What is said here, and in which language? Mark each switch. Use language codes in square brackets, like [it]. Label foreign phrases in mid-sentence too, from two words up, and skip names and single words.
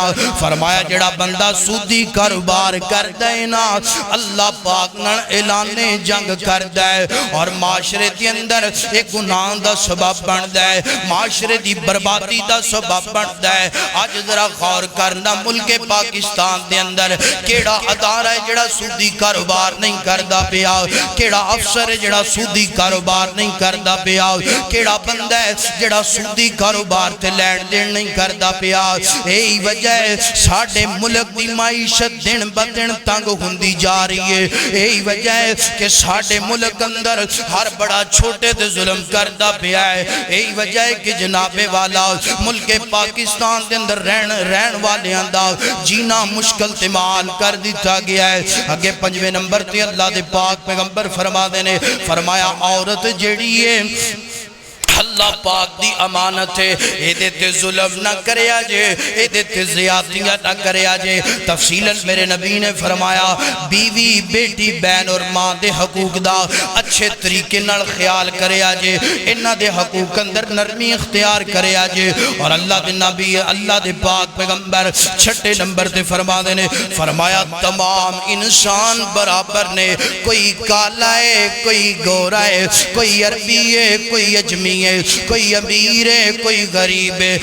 [pa] فرمایا جڑا بندہ سودی کاروبار کر دے نا اللہ پاک نال اعلان جنگ کر دے اور معاشرے دی اندر ایک گناہ دا سبب بن دے معاشرے دی بربادی دا سبب بن دے. آج ذرا غور کرنا ملک پاکستان دے اندر کیڑا ادارہ ہے جڑا سودی کاروبار نہیں کردا پیا کیڑا افسر ہے جڑا سودی کاروبار نہیں کردا پیا کیڑا بندہ ہے جڑا سودی کاروبار تے لین دین نہیں کردا پیا. [ur] یہی وجہ ہے [pa] ساڈے ملک دی معیشت دن بدن تنگ ہوندی جا رہی ہے. [ur] یہی وجہ ہے کہ [pa] ساڈے ملک اندر ہر بڑا چھوٹے تے ظلم کردا پیا ہے. [ur] یہی وجہ ہے کہ جناب والا [pa] ملک پاکستان دے اندر رہن والے دا جینا مشکل تمال کر دیتا گیا ہے. اگے پنجویں نمبر تے اللہ دے پاک پیغمبر فرما دینے فرمایا عورت جیڑی ہے اللہ پاک دی امانت ہے، ایدے تے ظلم نہ کریا جے، ایدے تے زیادتیاں نہ کریا جے۔ تفصیلاً میرے نبی نے فرمایا بیوی بیٹی بہن اور ماں دے حقوق دا اچھے طریقے نال خیال کریا جے، انہاں دے حقوق اندر نرمی اختیار کریا جے۔ اور اللہ دے نبی اللہ دے پاک پیغمبر چھٹے نمبر تے فرما دینے فرمایا تمام انسان برابر نے، کوئی کالا ہے کوئی گورا ہے، کوئی عربی ہے کوئی اجمی ہے، کوئی امیر ہے کوئی غریب ہے۔